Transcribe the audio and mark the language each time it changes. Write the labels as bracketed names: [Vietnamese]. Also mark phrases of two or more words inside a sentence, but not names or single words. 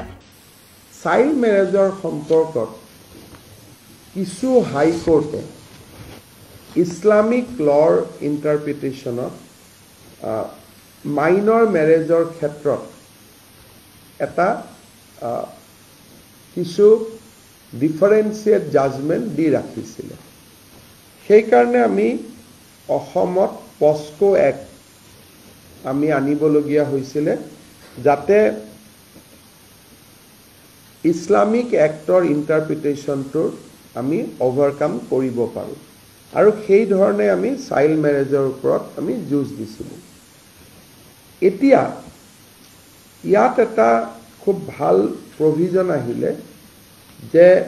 [Assamese] চাইল্ড মেৰেজৰ সম্পৰ্কত কিছু [English] High Court [Assamese] ইছলামিক লৰ ইণ্টাৰপ্ৰিটেচনত মাইনৰ মেৰেজৰ ক্ষেত্ৰত এটা কিছু [English] differentiate judgement [Assamese] দি ৰাখিছিলে সেই কাৰণে আমি অসমত পস্কো एक्ट আমি আনিবলগীয়া হৈছিলে যাতে ইসলামিক एक्टर ইন্টারপ্রিটেশনটোৰ আমি ওভাৰকাম কৰিব পাৰো আৰু সেই ধৰণে আমি চাইল্ড মেৰেজৰ ওপৰত আমি যুঁজ দিছিলো এতিয়া ইয়াত এটা খুব ভাল প্ৰভিজন আহিলে যে